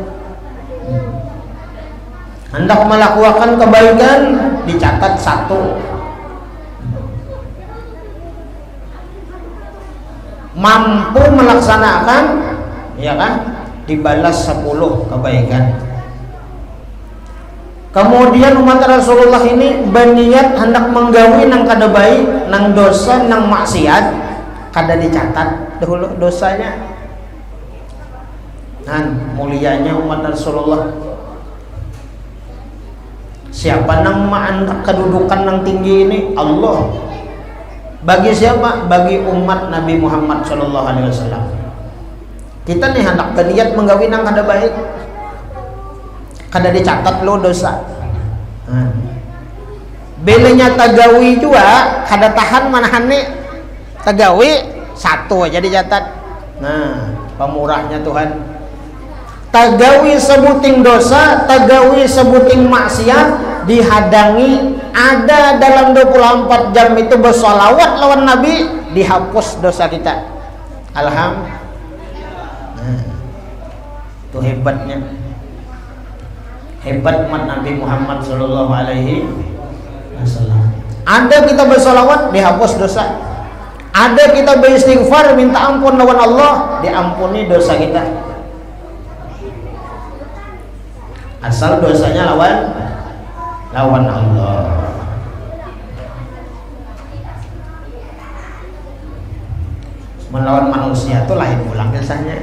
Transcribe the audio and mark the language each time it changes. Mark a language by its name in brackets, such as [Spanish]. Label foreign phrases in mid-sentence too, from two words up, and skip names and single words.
[Banjar] Hendak melakukan kebaikan, dicatat satu. Mampu melaksanakan, ya kan, dibalas 10 kebaikan. Kemudian umat Rasulullah ini berniat hendak menggawi nang kada baik, nang dosa, nang maksiat, kada dicatat dahulu dosanya. Dan mulianya umat Rasulullah. Siapa nang ma'andak kedudukan nang tinggi ini? Allah. Bagi siapa? Bagi umat Nabi Muhammad [Arabic] صلى الله عليه وسلم. [Banjar] Kita nih hendak berniat menggawi nang kada baik, kada dicatat lo dosa. Belenya tagawi juga kada tahan manahan nih. Tagawi satu aja dicatat. Nah, pemurahnya Tuhan. Tagawi sebuting dosa, tagawi sebuting maksiat dihadangi, ada dalam 24 jam itu bersolawat lawan Nabi, dihapus dosa kita. Alhamdulillah. Itu hebatnya. Hebat umat Nabi Muhammad [Arabic] صلى الله عليه وسلم. [Banjar] Ada kita bersolawat, dihapus dosa. Ada kita beristighfar, minta ampun lawan Allah, diampuni dosa kita. Asal dosanya lawan Allah. Melawan manusia itu lain pulang biasanya.